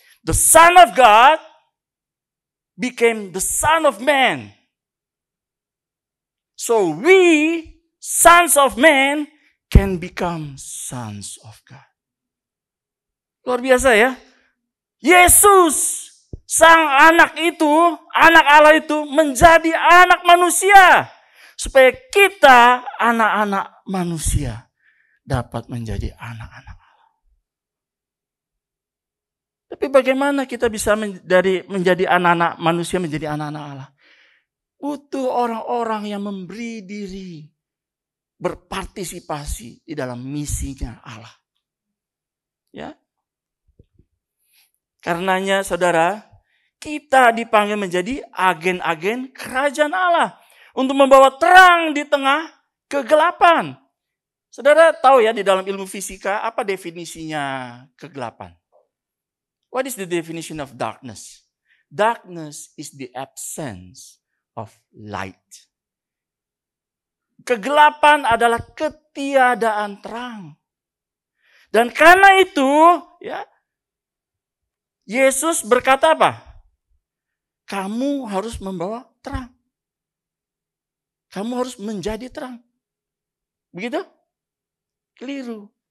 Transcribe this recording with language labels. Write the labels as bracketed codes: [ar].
[en] The Son of God became the Son of Man. So we, sons of man, can become sons of God. [id] Luar biasa ya. Yesus, sang anak itu, anak Allah itu menjadi anak manusia. Supaya kita, anak-anak manusia, dapat menjadi anak-anak Allah. Tapi bagaimana kita bisa menjadi anak-anak manusia menjadi anak-anak Allah? Butuh orang-orang yang memberi diri, berpartisipasi di dalam misinya Allah. Ya. Karenanya saudara, kita dipanggil menjadi agen-agen kerajaan Allah. Untuk membawa terang di tengah kegelapan. Saudara tahu ya di dalam ilmu fisika apa definisinya kegelapan? [en] What is the definition of darkness? Darkness is the absence of light. [id] Kegelapan adalah ketiadaan terang. Dan karena itu, ya, Yesus berkata apa? Kamu harus membawa terang. Kamu harus menjadi terang. Begitu? Keliru.